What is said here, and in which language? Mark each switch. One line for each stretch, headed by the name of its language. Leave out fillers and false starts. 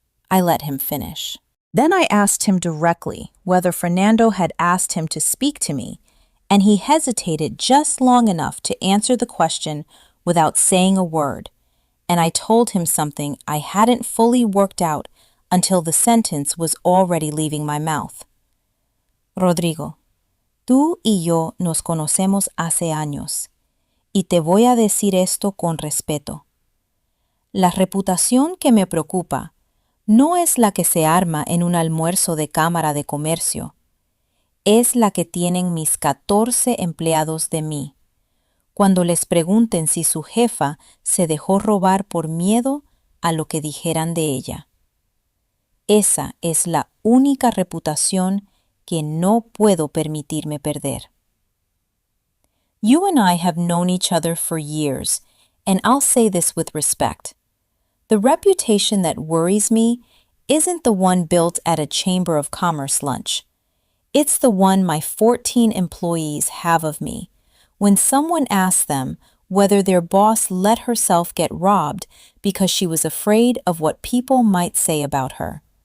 English: I let him finish. Then I asked him directly whether Fernando had asked him to speak to me, and he hesitated just long enough to answer the question without saying a word, and I told him something I hadn't fully worked out until the sentence was already leaving my mouth.
Spanish: Rodrigo, tú y yo nos conocemos hace años, y te voy a decir esto con respeto. La reputación que me preocupa no es la que se arma en un almuerzo de Cámara de Comercio. Es la que tienen mis 14 empleados de mí, cuando les pregunten si su jefa se dejó robar por miedo a lo que dijeran de ella. Esa es la única reputación que no puedo permitirme perder.
English: You and I have known each other for years, and I'll say this with respect. The reputation that worries me isn't the one built at a Chamber of Commerce lunch. It's the one my 14 employees have of me when someone asks them whether their boss let herself get robbed because she was afraid of what people might say about her.